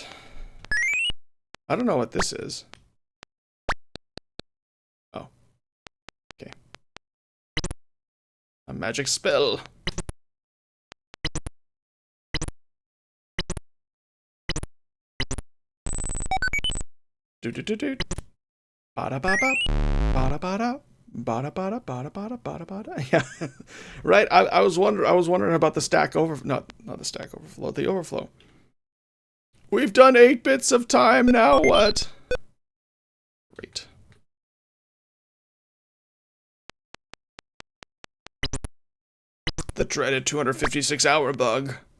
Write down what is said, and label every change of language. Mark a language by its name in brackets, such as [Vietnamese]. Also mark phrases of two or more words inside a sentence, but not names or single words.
[English] I don't know what this is. Oh. Okay. A magic spell. Do. Bada ba ba. Bada bada. Bada bada bada bada bada bada. Yeah. Right? I was wondering about the stack over not the stack overflow, the overflow. We've done 8 bits of time, now what? Great. The dreaded 256-hour bug.